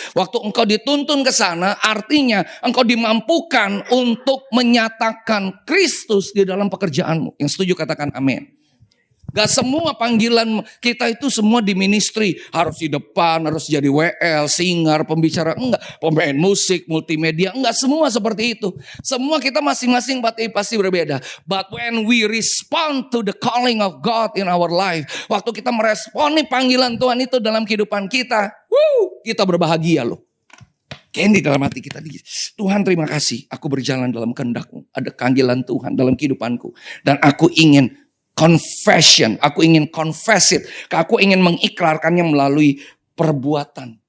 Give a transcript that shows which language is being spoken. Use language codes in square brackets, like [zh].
[id] Waktu engkau dituntun ke sana, artinya engkau dimampukan untuk menyatakan Kristus di dalam pekerjaanmu. Yang setuju katakan amin. Gak semua panggilan kita itu semua di ministry. Harus di depan, harus jadi WL, singer, pembicara. Enggak, pemain musik, multimedia. Enggak semua seperti itu. Semua kita masing-masing pasti berbeda. [en] But when we respond to the calling of God in our life. [id] Waktu kita meresponi panggilan Tuhan itu dalam kehidupan kita. Kita berbahagia loh. Kayak di dalam hati kita. Tuhan terima kasih. Aku berjalan dalam kehendak-Mu. Ada panggilan Tuhan dalam kehidupanku. Dan aku ingin confession, aku ingin [en] confess it, [id] aku ingin mengikrarkannya melalui perbuatan,